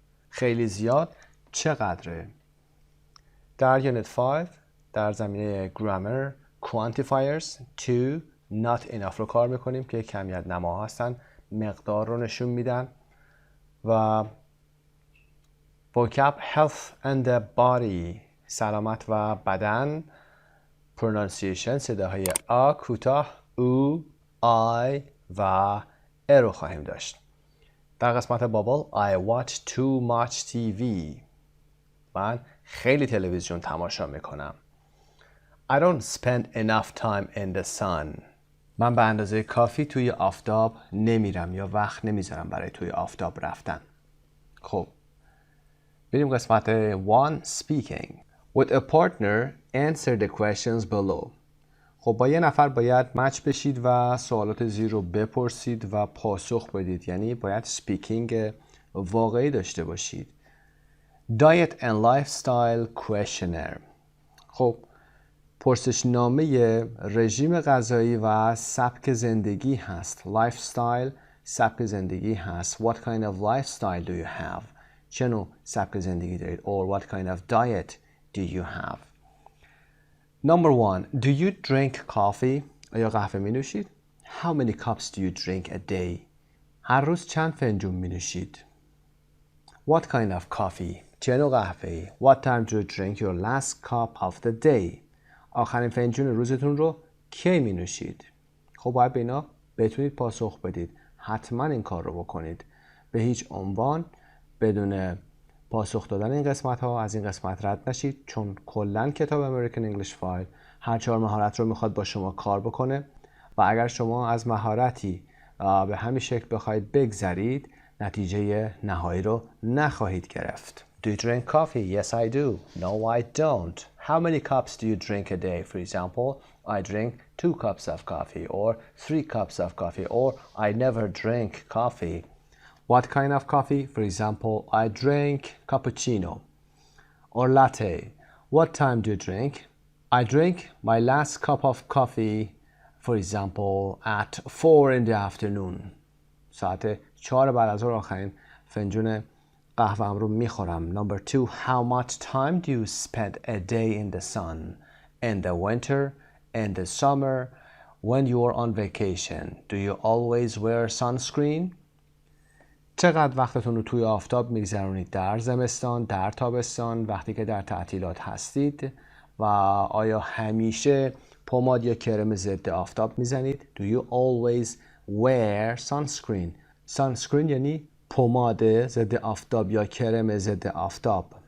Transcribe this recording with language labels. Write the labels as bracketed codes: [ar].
[fa] خیلی زیاد چقدره؟ در Unit 5 در زمینه [en] grammar quantifiers to not enough [fa] رو کار میکنیم که کمیت نما هستن، مقدار رو نشون میدن. و [en] vocab health and the body [fa] سلامت و بدن، pronunciation صداهای آ کوتاه، او، آی و ا رو خواهیم داشت. در قسمت بابل [en] I watch too much TV. [fa] من خیلی تلویزیون تماشا میکنم. [en] I don't spend enough time in the sun. [fa] من به اندازه کافی توی آفتاب نمیرم یا وقت نمیذارم برای توی آفتاب رفتن. خب بریم قسمت 1 speaking. [en] With a partner answer the questions below. [fa] خب با یه نفر باید مچ بشید و سوالات زیر رو بپرسید و پاسخ بدید، یعنی باید سپیکینگ واقعی داشته باشید. [en] Diet and lifestyle questionnaire. [fa] خب پرسشنامه رژیم غذایی و سبک زندگی هست. lifestyle سبک زندگی هست. [en] What kind of lifestyle do you have? [fa] چه نوع سبک زندگی دارید؟ [en] Or what kind of diet do you have? Number 1. Do you drink coffee? [fa] آیا قهوه می نوشید؟ [en] How many cups do you drink a day? [fa] هر روز چند فنجون می نوشید؟ [en] What kind of coffee? [fa] چه نوع قهوه‌ای؟ [en] What time do you drink your last cup of the day? [fa] آخرین فنجون روزتون رو کی می نوشید؟ خب باید به اینا بتونید پاسخ بدید. حتما این کار رو بکنید. به هیچ عنوان بدون پاسخ دادن این قسمت ها از این قسمت رد نشید، چون کلا کتاب امریکن انگلیش فایل هر 4 مهارت رو میخواد با شما کار بکنه و اگر شما از مهارتی به همین شکل بخواید بگذرید نتیجه نهایی رو نخواهید گرفت. [en] Do you drink coffee? Yes, I do. No, I don't. How many cups do you drink a day? For example, I drink 2 cups of coffee or 3 cups of coffee or I never drink coffee. What kind of coffee? For example, I drink cappuccino or latte. What time do you drink? I drink my last cup of coffee, for example, at 4 in the afternoon. [fa] ساعت 4 بعد از ظهر آخرین فنجون قهوه‌ام رو میخورم. [en] Number 2. How much time do you spend a day in the sun? In the winter, in the summer, when you are on vacation? Do you always wear sunscreen? [fa] چقدر وقتتون رو توی آفتاب میگذرونید؟ در زمستان، در تابستان، وقتی که در تعطیلات هستید؟ و آیا همیشه پماد یا کرم ضد آفتاب میزنید؟ [en] Do you always wear sunscreen? [fa] Sunscreen یعنی پماد ضد آفتاب یا کرم ضد آفتاب.